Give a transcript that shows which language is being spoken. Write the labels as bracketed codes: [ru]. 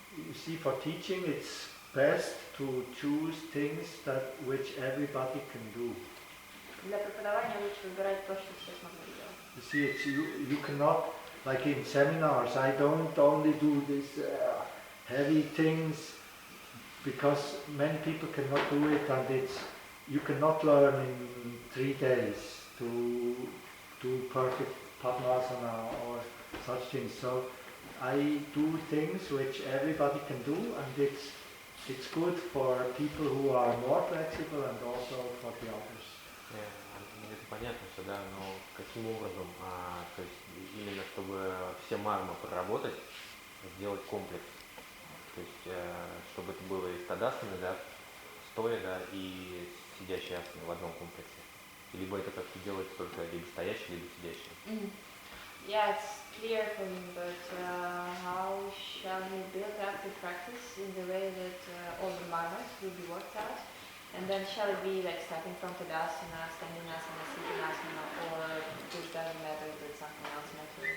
[en] You see, for teaching it's best to choose things which everybody can do. [ru] Для преподавания лучше выбирать то, что все смогут делать. [en] You see, you cannot, like in seminars, I don't only do these heavy things because many people cannot do it, and you cannot learn in 3 days to do perfect Padmasana or such things. So I do things which everybody can do, and it's it's good for people who are more flexible and also for the others. [ru] Это понятно, что да, но каким образом, то есть именно чтобы все мармы проработать, сделать комплекс, то есть чтобы это было и стадасаны, да, стоя, да, и сидящие асаны в одном комплексе. Либо это как-то делается только либо стоящий, либо сидящий. [en] Yeah, it's clear for me, but how shall we build up the practice in the way that all the marmas will be worked out? And then shall it be like starting from Tadasana, standing asana, sitting asana, or this doesn't matter, but something else matters?